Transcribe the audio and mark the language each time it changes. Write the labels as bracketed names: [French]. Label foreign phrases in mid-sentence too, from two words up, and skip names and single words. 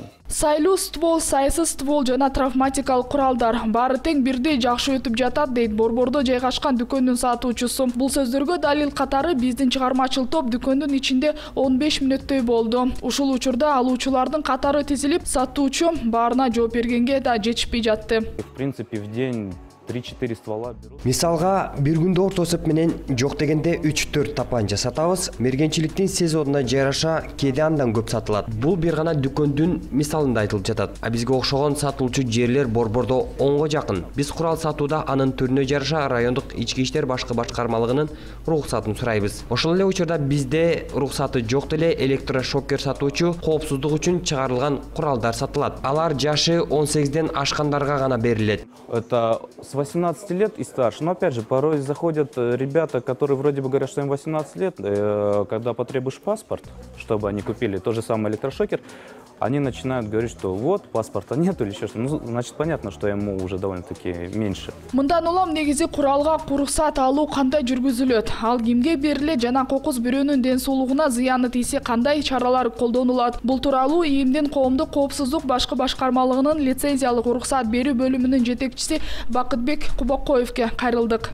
[Kyrgyz] Сайлуу ствол, сайсыз ствол жана травматикалык куралдар баары тең бирдей жакшы өтүп жатат дейт Борбордо жайгашкан дүкөндүн сатуучусу. Бул сөздөргө далил катары биздин чыгармачыл топ дүкөндүн ичинде 15 мүнөттөй болду. Ушул учурда алуучулардын катары тизилип, сатуучу баарына жооп бергенге да жетишпей жатты. [Russian] В принципе, в день 3-4 ствола берут. [Kyrgyz] Мисалга, бир күндө орто эсеп менен жок дегенде 3-4 тапанча сатабыз. Мергенчиликтин сезонуна жараша кээде андан көп сатылат. Бул бир гана дүкөндүн мисалында айтылып жатат. А бизге окшогон сатылуучу жерлер Борбордо 10го жакын. Биз курал сатууда анын түрүнө жараша райондук ички иштер башкы башкармалыгынын уруксатын сурайбыз. Ошол эле учурда бизде уруксаты жок деле электрошокер сатуучу коопсуздук үчүн чыгарылган куралдар сатылат. Алар жашы 18ден ашкандарга гана берилет. [Russian] Это с 18 лет и старше. Но опять же, порой заходят ребята, которые вроде бы говорят, что им 18 лет, когда потребуешь паспорт, чтобы они купили тот же самый электрошокер, они начинают говорить, что вот, паспорта нет или еще что-то. Ну, значит, понятно, что ему уже довольно-таки меньше. [Kyrgyz] Мындан улам негизи куралга уруксат алуу кандай жүргүзүлөт? Ал кимге берилет жана кокус бирөөнүн ден соолугуна зыяны тийсе кандай чаралар колдонулат? Бул тууралуу ИИМдин коомдук коопсуздук башкы башкармалыгынын лицензиялык уруксат берүү бөлүмүнүн жетекчиси Бакытбек Кубакоевке кайрылдык.